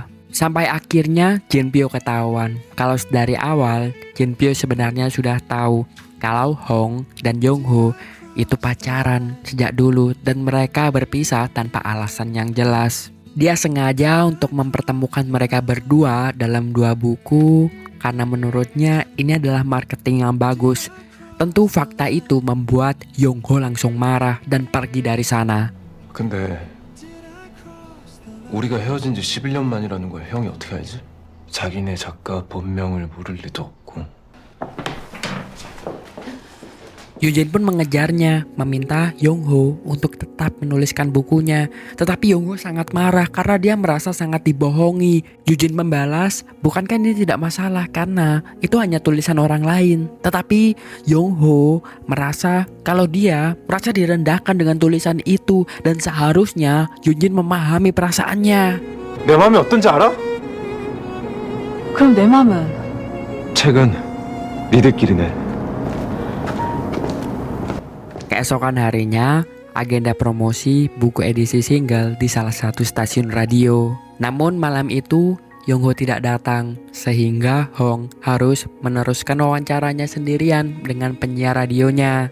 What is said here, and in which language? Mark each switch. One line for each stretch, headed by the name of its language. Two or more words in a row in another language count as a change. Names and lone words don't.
Indonesian: Sampai akhirnya Jinpyo ketahuan kalau dari awal Jinpyo sebenarnya sudah tahu kalau Hong dan Yong-ho itu pacaran sejak dulu dan mereka berpisah tanpa alasan yang jelas. Dia sengaja untuk mempertemukan mereka berdua dalam 2 buku karena menurutnya ini adalah marketing yang bagus. Tentu fakta itu membuat Yong-ho langsung marah dan pergi dari sana.
Korean: 근데 우리가 헤어진 지 11년 만이라는 거야. 형이 어떻게 알지? 자기네 작가 본명을 모를 리도 없고.
Indonesian: Yunjin pun mengejarnya, meminta Yong-ho untuk tetap menuliskan bukunya. Tetapi Yong-ho sangat marah karena dia merasa sangat dibohongi. Yunjin membalas, bukankah ini tidak masalah karena itu hanya tulisan orang lain. Tetapi Yong-ho merasa kalau dia merasa direndahkan dengan tulisan itu dan seharusnya Yunjin memahami perasaannya.
Korean: 내 마음이 어떤지 알아? 그럼 내 맘은? 책은 니들끼리 내.
Indonesian: Keesokan harinya, agenda promosi buku edisi single di salah satu stasiun radio. Namun malam itu Yongho tidak datang, sehingga Hong harus meneruskan wawancaranya sendirian dengan penyiar radionya.